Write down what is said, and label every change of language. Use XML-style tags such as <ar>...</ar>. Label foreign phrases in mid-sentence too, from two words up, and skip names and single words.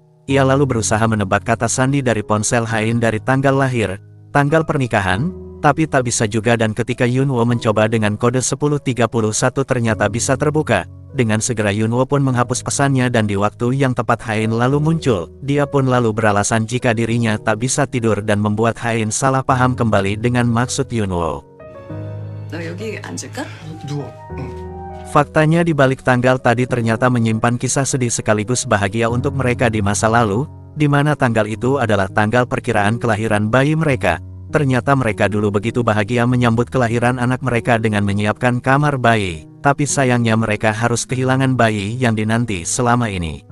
<id>Ia lalu berusaha menebak kata sandi dari ponsel Hain dari tanggal lahir, tanggal pernikahan, tapi tak bisa juga dan ketika Yunwo mencoba dengan kode 1031 ternyata bisa terbuka. Dengan segera Yunwo pun menghapus pesannya dan di waktu yang tepat Hain lalu muncul. Dia pun lalu beralasan jika dirinya tak bisa tidur dan membuat Hain salah paham kembali dengan maksud Yunwo.</id> <ko>너 여기 앉을까? 누워.</ko> <id>Faktanya di balik tanggal tadi ternyata menyimpan kisah sedih sekaligus bahagia untuk mereka di masa lalu, di mana tanggal itu adalah tanggal perkiraan kelahiran bayi mereka. Ternyata mereka dulu begitu bahagia menyambut kelahiran anak mereka dengan menyiapkan kamar bayi, tapi sayangnya mereka harus kehilangan bayi yang dinanti selama ini.</id>